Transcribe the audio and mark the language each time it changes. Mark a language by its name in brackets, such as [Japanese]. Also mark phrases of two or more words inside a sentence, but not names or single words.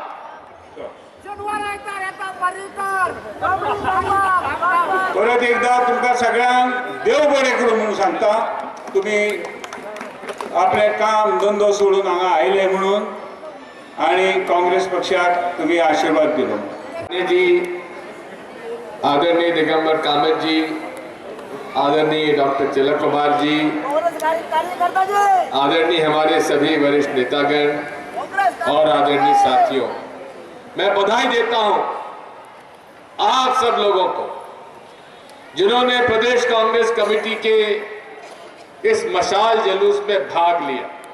[Konkani] परत एकदा तुमकां सगळ्यांक देव बरें करूं म्हणून सांगता. तुम्ही आपलें काम धंदो सोडून हांगा आयले म्हणून आनी काँग्रेस पक्षाक तुम्ही आशीर्वाद दिलो. [Hindi] जी, आदरणीय दिगंबर कामत जी, आदरणीय डॉक्टर तिलक कुमार जी, आदरणीय हमारे सभी वरिष्ठ नेतागण और आदरणीय साथियों, मैं बधाई देता हूं आप सब लोगों को जिन्होंने प्रदेश कांग्रेस कमेटी के इस मशाल जुलूस में भाग लिया.